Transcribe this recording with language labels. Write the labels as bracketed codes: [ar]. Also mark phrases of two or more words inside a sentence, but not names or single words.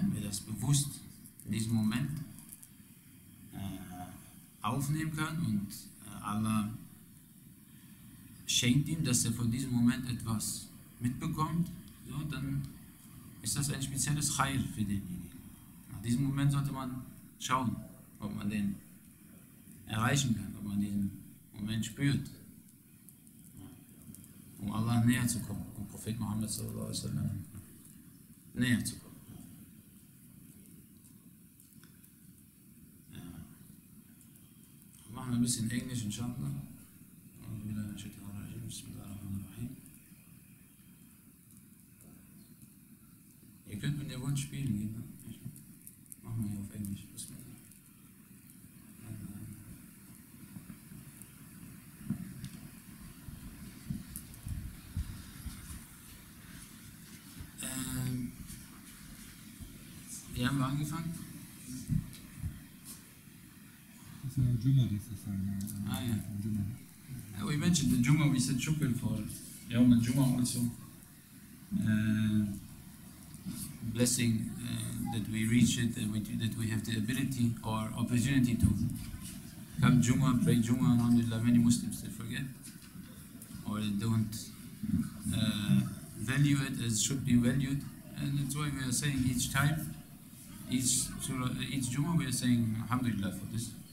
[de] Wer das bewusst in diesem Moment aufnehmen kann und Allah schenkt ihm, dass er von diesem Moment etwas mitbekommt, so, dann ist das ein spezielles Khair für denjenigen. Nach diesem Moment sollte man schauen, ob man den erreichen kann, ob man diesen Moment spürt, um Allah näher zu kommen, um Prophet Muhammad [ar] صلى الله عليه وسلم [de] näher zu kommen. Ja. Machen wir ein bisschen Englisch, inshallah. Ihr könnt, wenn ihr wollt, spielen gehen. Ne? Machen wir hier auf Englisch. Wie haben wir angefangen? Das ist ja Juma, dieses Jahr. Ja. [en] We mentioned the Juma, we said shukr for [ar] يوم الجمعة [en] also. Blessing that we reach it, that we have the ability or opportunity to come Juma, pray Juma. Alhamdulillah, many Muslims they forget or they don't value it as should be valued, and that's why we are saying each time, each Juma, we are saying Alhamdulillah for this.